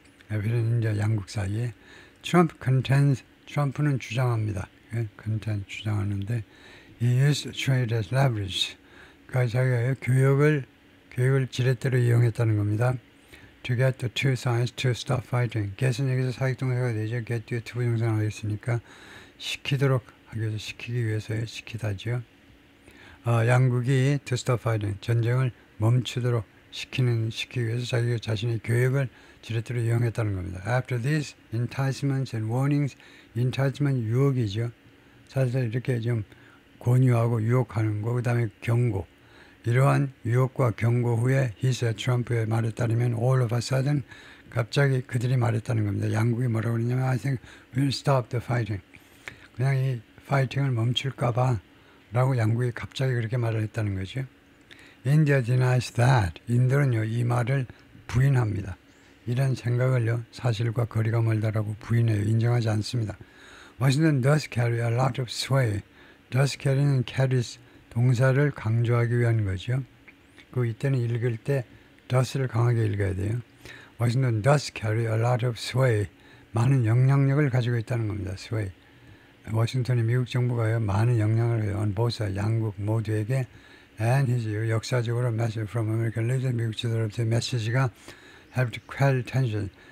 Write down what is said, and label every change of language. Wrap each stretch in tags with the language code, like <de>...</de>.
<ko>이런 이제 양국 사이에 트럼프는 주장합니다. 주장하는데</ko> <en>he used trade as leverage.</en> <ko>그러니까 자기가 교역을 지렛대로 이용했다는 겁니다.</ko> <en>To get the two sides to stop fighting.</en> <ko>get은 여기서 사익동사가 되죠. get 뒤에 투부정사가 있으니까 시키도록 하기 위해서 시키기 위해서요. 시키다죠. 양국이</ko> <en>to stop fighting.</en> <ko>전쟁을 멈추도록 시키기 위해서 자기 자신의 교역을 지렛대로 이용했다는 겁니다.</ko> <en>After these enticements and warnings, enticement</en> <ko>유혹이죠. 사실 이렇게 좀 권유하고 유혹하는 거, 그 다음에 경고. 이러한 유혹과 경고 후에</ko> <en>he said,</en> <ko>트럼프의 말에 따르면</ko> <en>all of a sudden</en> <ko>갑자기 그들이 말했다는 겁니다. 양국이 뭐라고 그러냐면</ko> <en>I think we'll stop the fighting.</en> <ko>그냥 이 파이팅을 멈출까 봐 라고 양국이 갑자기 그렇게 말을 했다는 거죠.</ko> <en>India denies that.</en> <ko>인도는요, 이 말을 부인합니다. 이런 생각을요, 사실과 거리가 멀다라고 부인해요. 인정하지 않습니다.</ko> <en>Washington does carry a lot of sway.</en> <ko>does carry는 carries 동사를 강조하기 위한 거죠. 그 이때는 읽을 때 does를 강하게 읽어야 돼요.</ko> <en>Washington does carry a lot of sway.</en> <ko>많은 영향력을 가지고 있다는 겁니다.</ko> <en>sway.</en> <ko>워싱턴이 미국 정부가요, 많은 영향을 해요.</ko> <en>on both sides,</en> <ko>양국 모두에게</ko> <en>and his</en> <ko>역사적으로</ko> <en>message from American leaders,</en> <ko>미국 지도자로부터의 메시지가</ko> <en>helped quell tension.</en>